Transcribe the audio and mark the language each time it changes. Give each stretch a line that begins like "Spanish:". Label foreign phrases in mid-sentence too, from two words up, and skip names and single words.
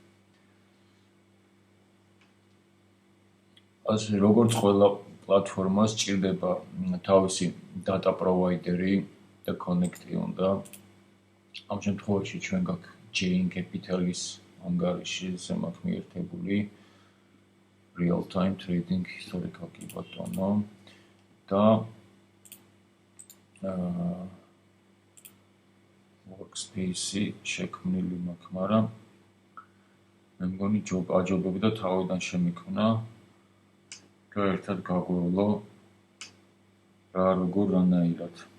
Georgian: ასე როგორც ყველა პლატფორმას ჭირდება თავისი
English: data provider-
Georgian: ი და connect-ი უნდა. ამ შემთხვევაში ჩვენ გაქვს Jane Capital-ის ანგარიში, ესე მაქვს მიერთებული
English: real time trading historical
Georgian: კი ბატონო და workspace-ი შექმნილი მაქვს, მაგრამ მე მგონი აჯობებდა თავიდან შემიქმნა და ერთად გაგვევლო რა როგორ რანაირად.